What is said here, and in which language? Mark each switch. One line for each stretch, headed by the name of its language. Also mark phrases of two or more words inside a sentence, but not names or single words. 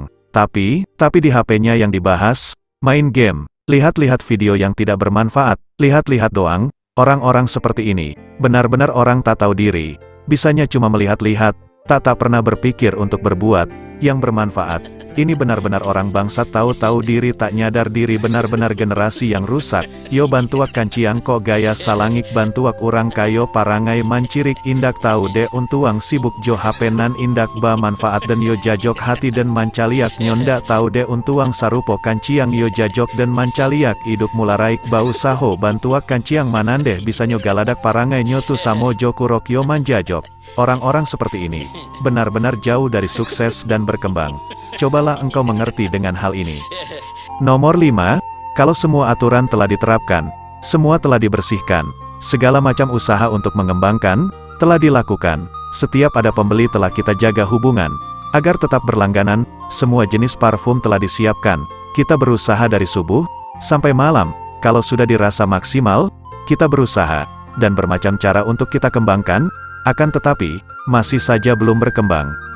Indonesian: Tapi di HP-nya yang dibahas, main game, lihat-lihat video yang tidak bermanfaat, lihat-lihat doang. Orang-orang seperti ini, benar-benar orang tak tahu diri. Bisanya cuma melihat-lihat, tak pernah berpikir untuk berbuat yang bermanfaat. Ini benar-benar orang bangsat, tahu-tahu diri tak nyadar diri, benar-benar generasi yang rusak.
Minangkabau: Yo bantuak kanciang kok gaya salangik, bantuak urang kayo parangai mancirik, indak tahu de untuang sibuk jo hapenan, indak ba manfaat dan yo jajok hati dan mancaliak, nyondak tahu de untuang sarupo kanciang yo jajok dan mancaliak, iduk mularaik bau saho, bantuak kanciang manandeh bisa nyo galadak parangai nyotu samo jo kurok yo manjajok.
Indonesian: Orang-orang seperti ini benar-benar jauh dari sukses dan berkembang. Cobalah engkau mengerti dengan hal ini. Nomor 5, kalau semua aturan telah diterapkan, semua telah dibersihkan, segala macam usaha untuk mengembangkan telah dilakukan, setiap ada pembeli telah kita jaga hubungan agar tetap berlangganan, semua jenis parfum telah disiapkan, kita berusaha dari subuh sampai malam, kalau sudah dirasa maksimal, kita berusaha dan bermacam cara untuk kita kembangkan, akan tetapi masih saja belum berkembang.